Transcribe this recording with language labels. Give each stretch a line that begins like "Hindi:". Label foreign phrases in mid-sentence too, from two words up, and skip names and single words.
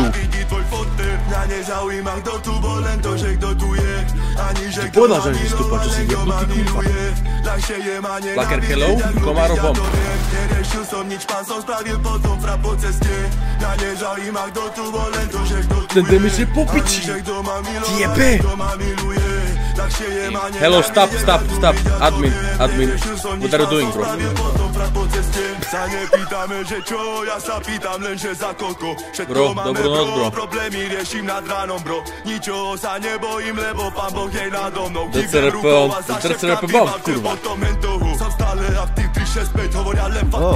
Slovak: Mňa nezaujíma, kto tu bol, len to, že kto tu je. Ani že kto Povedal, že vystúpa, čo si jebnutý kurva. Laker hello, Komaro bomb. Neriešil som nič, pán som spravil potom frap po ceste. Mňa nezaujíma, kto tu bol, len to, že kto tu je. Ten damage je po piči. Ti jebe.
English: Hello, stop. Admin. What are you doing, bro?
Slovak: Sa nepýtame, že čo, ja sa pýtam len, že za koľko. Bro, dobrú noc, bro. Problémy riešim nad ránom, bro. Ničoho sa nebojím, lebo pán Boh je nado mnou. DCRP bomb, kurva. Som stále aktív, 365, hovoria len fakty.